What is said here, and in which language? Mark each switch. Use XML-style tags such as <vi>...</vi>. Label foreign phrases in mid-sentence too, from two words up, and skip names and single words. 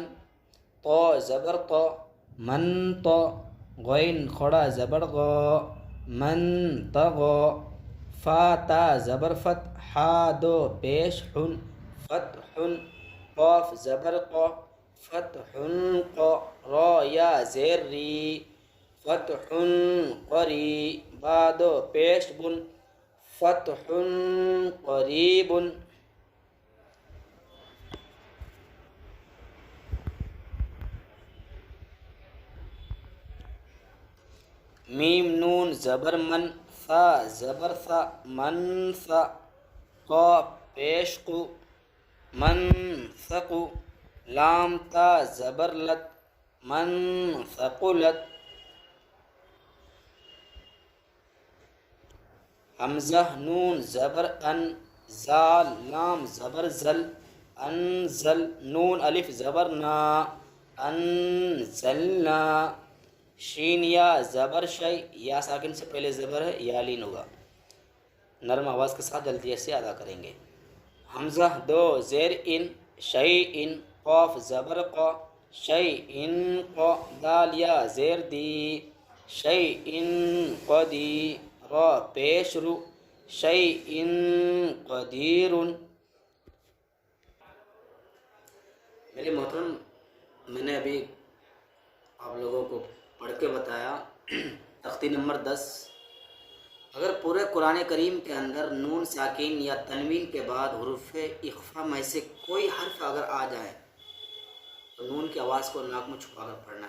<ur>طا زبر طا، من طا، غین کھڑا زبر غا، من طغا، فا تا زبر فت، حا دو پیش حن، فتح، قاف زبر قا، فتح قا، را یا زیر ری، فتح قری، با دو پیش بن، فتح قریب، میم نون زبر من، ثا زبر ثا، من ثا، قاف پیش قو، من ثقو، لام تا زبر لت، من ثقلت، حمزہ نون زبر ان، زال لام زبر زل، انزل، نون الف زبر نا، انزلنا، شین یا زبر شی، یا ساکن سے پہلے زبر ہے، یا لین ہوگا، نرم آواز کے ساتھ جلدی سے ادا کریں گے۔ حمزہ دو زیر ان، شی ان، قاف زبر قا، شی ان قا، دال یا زیر دی، شی ان قدی، را پیش رو، شی ان قدیر۔ میرے محترم، میں نے ابھی آپ لوگوں کو پڑھ کے بتایا تختی نمبر 10۔ اگر پورے قرآن کریم کے اندر نون ساکن یا تنوین کے بعد حروف اخفا میں سے کوئی حرف اگر آ جائے تو نون کی آواز کو ناک میں چھپا کر پڑھنا ہے۔</ur>